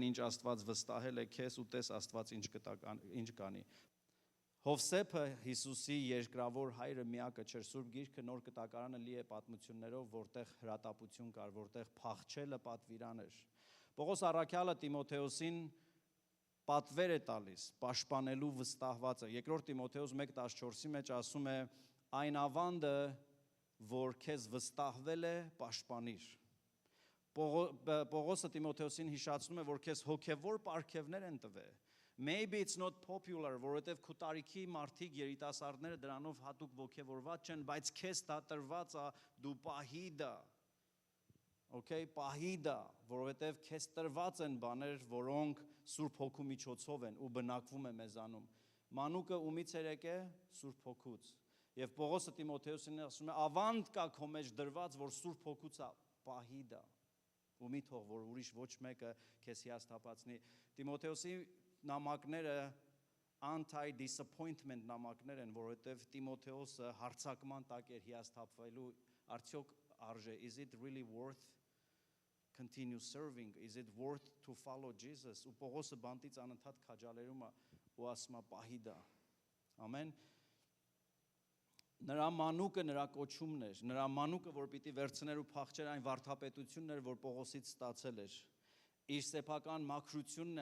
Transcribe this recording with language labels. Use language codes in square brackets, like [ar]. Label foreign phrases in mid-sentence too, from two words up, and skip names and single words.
[hy] ինչ Աստված վստահել է քեզ ու տես Աստված ինչ կանի։ Հովսեփը Հիսուսի երկրավոր հայրը միակը չէր, Սուրբ Գիրքը Նոր Կտակարանը լի է պատմություններով, որտեղ հրատապություն կար, որտեղ փախչելը պատվիրան էր։ Պողոս առաքյալը Տիմոթեոսին պատվեր է տալիս պաշտպանելու վստահվածը։ Երկրորդ Տիմոթեոս 1:14-ի մեջ ասում է. այն ավանդը, որ քեզ վստահվել է, պաշտպանիր։ Պողոսը Տիմոթեոսին հիշացնում է, որ քեզ հոգևոր պարգևներ են տվել։ [en] Maybe it's not popular, [hy] որովհետև քո տարիքի մարդիկ, երիտասարդները դրանով հատուկ ոգևորված չեն, բայց քեզ դա տրված է, դու պահի դա։ Okay, պահի դա, որովհետև քեզ տրված են բաներ, որոնք Սուրբ Հոգու միջոցով են ու բնակվում է մեզանում։ Մանուկը ումից էր եկել Սուրբ Հոգուց։ Եվ Պողոսը Տիմոթեոսին ասում է, ավանդ կա քո մեջ դրված, որ Սուրբ Հոգուց է, պահի դա։ Ու մի թող, որ ուրիշ ոչ մեկը քեզ հիասթափացնի։ Տիմոթեոսի նամակները anti-disappointment նամակներ են, որովհետև Տիմոթեոսը հարձակման տակ էր հիասթափվելու, արդյոք արժե, [en] is it really worth continue serving, is it worth to follow Jesus? [hy] Ու Պողոսը բանտից անընդհատ քաջալերում է ու ասում է պահի դա։ Ամեն։ Նրա մանուկը նրա կոչումն էր, նրա մանուկը, որ պիտի վերցներ ու փախչեր այն վարդապետությունն էր, որ Պողոսից ստացել էր։ Իր սեփական մաքրությունն է,